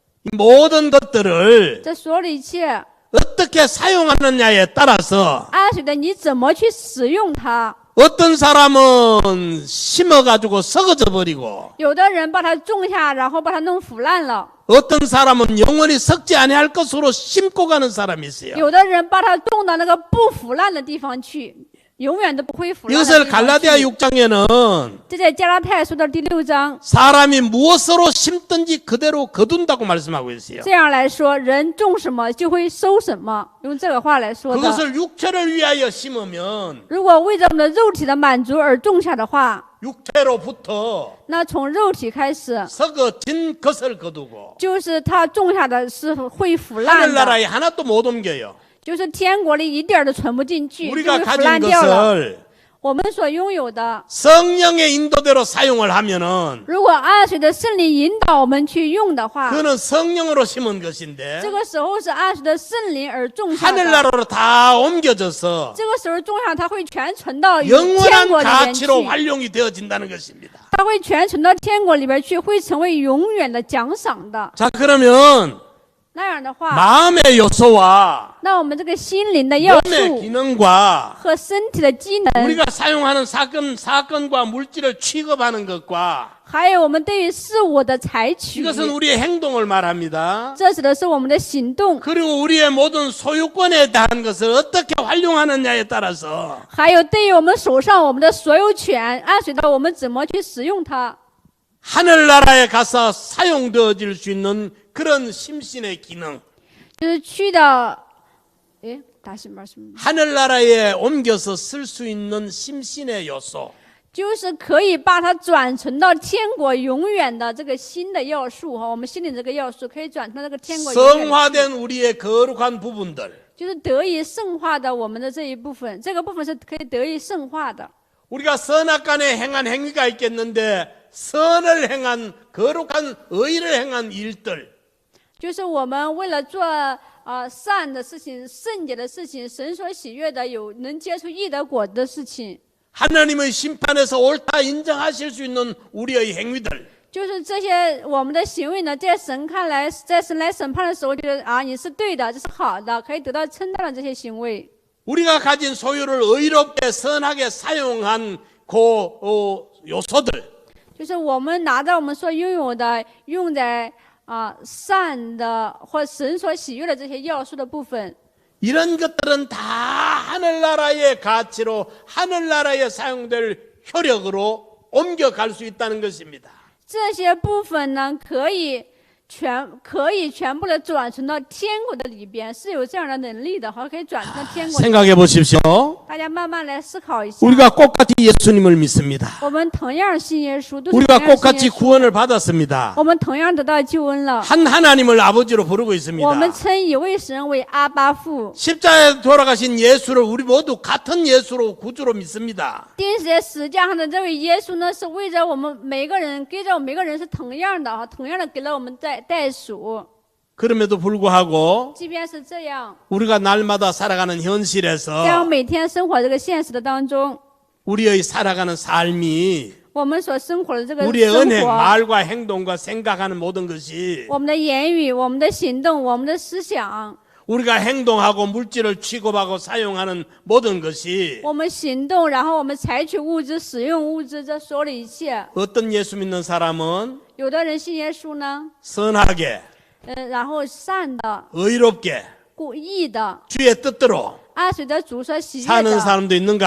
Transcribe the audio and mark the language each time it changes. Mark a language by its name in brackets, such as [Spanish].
[Korean] 이 모든 것들을 [Chinese] 这所有的一切。 [Korean] 어떻게 사용하느냐에 따라서 [Chinese] 按随着你怎么去使用它， [Korean] 어떤 사람은 심어가지고 썩어져 버리고 [Chinese] 有的人把它种下，然后把它弄腐烂了； [Korean] 어떤 사람은 영원히 썩지 아니할 것으로 심고 가는 사람이 있어요. [Chinese] 有的人把它种到那个不腐烂的地方去，永远都不会腐烂的 [Korean] 이것을 [Chinese] 地方 [Korean] 갈라디아 [Chinese] 去。 [Korean] 6장에는 [Chinese] 这在加拉太书的第6章 [Korean] 사람이 무엇으로 심든지 그대로 거둔다고 말씀하고 있어요. [Chinese] 这样来说，人种什么就会收什么，用这个话来说的。 [Korean] 그것을 육체를 위하여 심으면 [Chinese] 如果为着我们的肉体的满足而种下的话， [Korean] 육체로부터 [Chinese] 那从肉体开始， [Korean] 썩어진 것을 거두고 [Chinese] 就是它种下的是会腐烂的， [Korean] 하늘나라에 하나도 못 옮겨요. [Chinese] 就是天国里一点儿都存不进去，就 [Korean] 우리가 [Chinese] 会腐 [Korean] 가진 [Chinese] 烂掉了。 [Korean] 것을 [Chinese] 我们所拥有的， [Korean] 성령의 인도대로 사용을 하면은 [Chinese] 如果按随着圣灵引导我们去用的话， [Korean] 그는 성령으로 심은 것인데 [Chinese] 这个时候是按随着圣灵而种下的。 [Korean] 하늘나라로 다 옮겨져서 [Chinese] 这个时候种下，它会全存到天 [Korean] 영원한 [Chinese] 国里边去， [Korean] 가치로 활용이 되어진다는 것입니다. [Chinese] 它会全存到天国里边去，会成为永远的奖赏的。 [Korean] 자, 그러면 [Chinese] 那样的话， [Korean] 마음의 요소와 [Chinese] 那我们这个心灵的要 [Korean] 몸의 [Chinese] 素 [Korean] 기능과 [Chinese] 和身体的机能， [Korean] 우리가 사용하는 사건과 물질을 취급하는 것과 [Chinese] 还有我们对于事物的采取， [Korean] 이것은 우리의 행동을 말합니다. [Chinese] 这指的是我们的行动， [Korean] 그리고 우리의 모든 소유권에 대한 것을 어떻게 활용하느냐에 따라서 [Chinese] 还有对于我们手上我们的所有权，按随着我们怎么去使用它。 [Korean] 하늘나라에 가서 사용되어질 수 있는 그런 심신의 기능, [Chinese] 就是去到，诶， [Korean] 다시 말씀， 하늘나라에 옮겨서 쓸 수 있는 심신의 요소, [Chinese] 就是可以把它转存到天国永远的这个新的要素哈，我们心里这个要素可以转成这个天国永远的， [Korean] 성화된 우리의 거룩한 부분들, [Chinese] 就是得以圣化的我们的这一部分，这个部分是可以得以圣化的。 [Korean] 우리가 선악간에 행한 행위가 있겠는데 선을 행한 거룩한 의를 행한 일들 [Chinese] 就是我们为了做善的事情、圣洁的事情、神所喜悦的、有能结出义的果的事情， [Korean] 하나님의 심판에서 옳다 인정하실 수 있는 우리의 행위들 [Chinese] 就是这些我们的行为呢，在神看来，在神来审判的时候，觉得你是对的，这是好的，可以得到称赞的这些行为。 [Korean] 우리가 가진 소유를 의롭게 선하게 사용한 그 요소들 [Chinese] 就是我们拿着我们所拥有的，用在善的或神所喜悦的这些要素的部分， [Korean] 이런 것들은 다 하늘나라의 가치로 하늘나라에 사용될 효력으로 옮겨갈 수 있다는 것입니다. [Chinese] 这些部分呢，可以全部的转存到天国的里边，是有这样的能力的，好，可以转存到天国。 [Korean] 생각해 보십시오. [Chinese] 大家慢慢来思考一下。 [Korean] 우리가 똑같이 예수님을 믿습니다. [Chinese] 我们同样信耶稣，都是 [Korean] 우리가 [Chinese] 同样信 [Korean] 똑같이 [Chinese] 耶稣， [Korean] 구원을 받았습니다. [Chinese] 我们同样得到救恩了。 [Korean] 한 하나님을 아버지로 부르고 있습니다. [Chinese] 我们称一位神为阿巴父。 [Korean] 십자가에 돌아가신 예수를 우리 모두 같은 예수로 구주로 믿습니다. [Chinese] 钉死在十字架上的这位耶稣呢，是为着我们每个人，给着我们每个人是同样的同样的给了我们代赎。 [Korean] 그럼에도 불구하고 [Chinese] 即便是这样， [Korean] 우리가 날마다 살아가는 [Chinese] 在我 [Korean] 현실에서 [Chinese] 每天生活这个现实的当中， [Korean] 우리의 살아가는 삶이 [Chinese] 我们所生活的这个 [Korean] 우리의 [Chinese] 生 [Korean] 은행, [Chinese] 活， [Korean] 말과 행동과 생각하는 모든 것이 [Chinese] 我们的言语、我们的行动、我们的思想， [Korean] 우리가 행동하고 물질을 취급하고 사용하는 모든 것이 [Chinese] 我们行动，然后我们采取物质、使用物质，这所有的一切， [Korean] 어떤 예수 믿는 사람은 [Chinese] 有的人信耶稣呢， [Korean] 선하게 [Chinese] 然后善的、 [Korean] 의롭게 [Chinese] 故意的， [Korean] 주의 뜻대로 [Chinese] 按随着主所喜悦 [Korean] 사는 [Chinese] 的， [Korean] 사람도 있는가